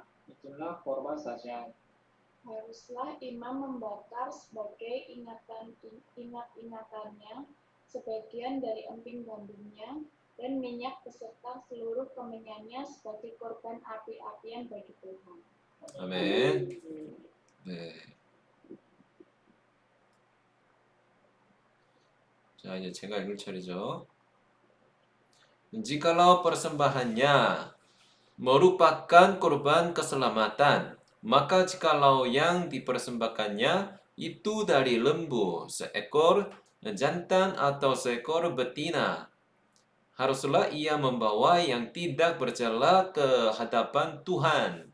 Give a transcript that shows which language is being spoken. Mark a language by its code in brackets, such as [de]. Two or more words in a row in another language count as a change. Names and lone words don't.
[id] Itulah korban sajian. Haruslah imam membakar sebagai ingat-ingatannya sebagian dari emping gandumnya dan minyak beserta seluruh kemenyannya sebagai korban api-apian bagi Tuhan. [ko] 아멘. 네. 자, 이제 제가 읽을 차례죠. [id] Jikalau persembahannya merupakan korban keselamatan, maka jikalau yang dipersembahkannya itu dari lembu, seekor jantan atau seekor betina, haruslah ia membawa yang tidak bercela ke hadapan Tuhan.